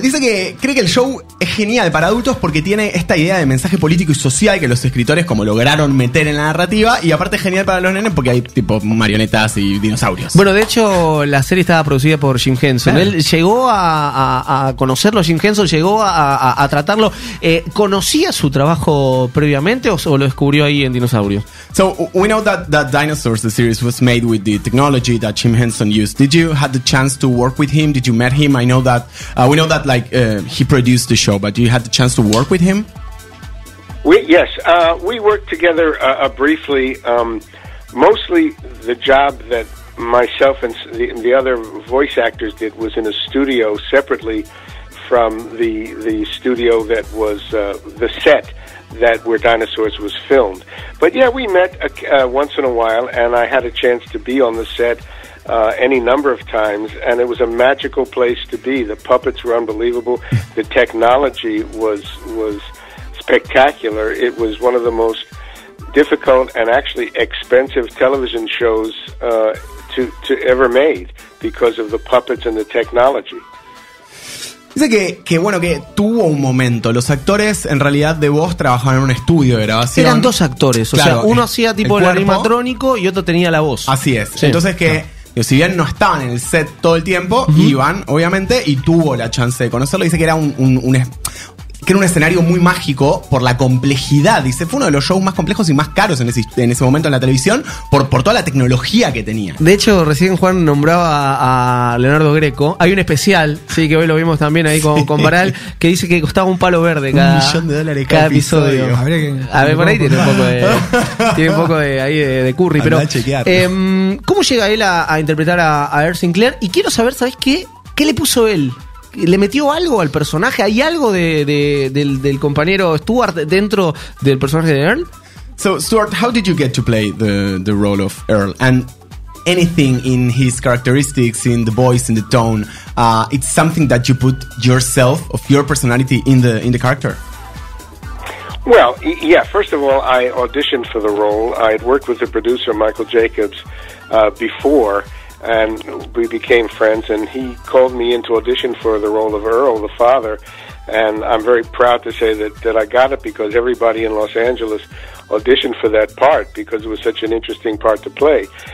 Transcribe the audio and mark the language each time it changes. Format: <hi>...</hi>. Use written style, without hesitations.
<es>Dice que cree que el show es genial para adultos porque tiene esta idea de mensaje político y social que los escritores como lograron meter en la narrativa, y aparte es genial para los nenes porque hay tipo marionetas y dinosaurios. Bueno, de hecho la serie estaba producida por Jim Henson. Él llegó a conocerlo, Jim Henson llegó a tratarlo. ¿Conocía su trabajo previamente o lo descubrió ahí en Dinosaurios?</es> <en>So we know that Dinosaurs, the series, was made with the technology that Jim Henson used. Did you have the chance to work with him? Did you meet him? I know that we know that he produced the show, but you had the chance to work with him? Yes, we worked together briefly. Mostly the job that myself and the other voice actors did was in a studio separately from the studio that was the set where Dinosaurs was filmed. But yeah, we met once in a while, and I had a chance to be on the set any number of times, and it was a magical place to be. The puppets were unbelievable. The technology was spectacular. It was one of the most difficult and actually expensive television shows to ever made because of the puppets and the technology.</en> <es>Dice que bueno, que tuvo un momento. Los actores en realidad de voz trabajaban en un estudio de grabación. Eran dos actores, o claro, sea, uno hacía tipo el animatrónico y otro tenía la voz. Así es. Sí. Entonces si bien no estaban en el set todo el tiempo, iban, obviamente, y tuvo la chance de conocerlo. Dice que era que era un escenario muy mágico por la complejidad. Dice, fue uno de los shows más complejos y más caros en ese momento en la televisión por toda la tecnología que tenía. De hecho, recién Juan nombraba a Leonardo Greco. Hay un especial, sí, que hoy lo vimos también ahí con Baral, que dice que costaba un palo verde $1,000,000 cada episodio. A ver, por ahí tiene un poco de curry. Pero ¿cómo llega él a interpretar a Earl Sinclair? Y quiero saber, ¿sabes qué? ¿Qué le puso él? ¿Le metió algo al personaje? ¿Hay algo del compañero Stuart dentro del personaje de Earl?</es> <en>So, Stuart, how did you get to play the role of Earl? And anything in his characteristics, in the voice, in the tone, it's something that you put yourself, of your personality, in the character? Well, yeah, first of all, I auditioned for the role. I had worked with the producer, Michael Jacobs, before, and we became friends, and he called me in to audition for the role of Earl, the father, and I'm very proud to say that I got it because everybody in Los Angeles auditioned for that part because it was such an interesting part to play.</en>